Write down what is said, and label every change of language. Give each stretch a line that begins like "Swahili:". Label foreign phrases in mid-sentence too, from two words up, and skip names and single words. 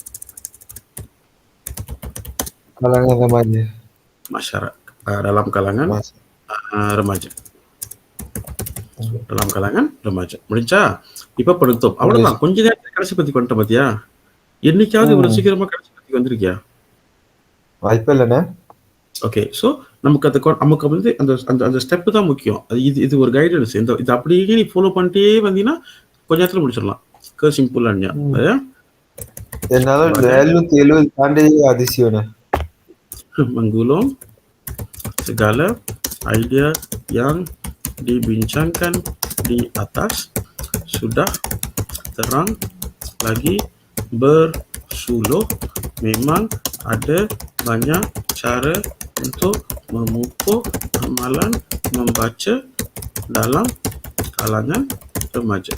Malay: Kalangan remaja. dalam kalangan Mas. remaja. Dalam kalangan remaja.
Tamil: முடிஞ்சா இப்ப படுத்தோம். அவ்வளவுதான். கொஞ்ச நேரத்துல கடைசி பத்தி கொண்டு பாத்தியா? என்னைக்காவது இவ்வளவு சீக்கிரமா கடைசி பத்தி வந்திருக்கியா? வாய்ப்பே இல்லைண்ணே. ஓகே. ஸோ நமக்கு வந்து அந்த அந்த அந்த ஸ்டெப் தான் முக்கியம். அது இது ஒரு கைடன்ஸ். இது அப்படியே நீ ஃபாலோ பண்ணிட்டே வந்தீங்கன்னா கொஞ்ச நேரத்துல முடிச்சிடலாம். சிம்பிளாக என்னால 770 தாண்டி அதிசயம்ண்ணே.
Malay: menggulung segala idea yang dibincangkan di atas sudah terang lagi bersuluh. Memang ada banyak cara untuk memupuk amalan membaca dalam kalangan remaja.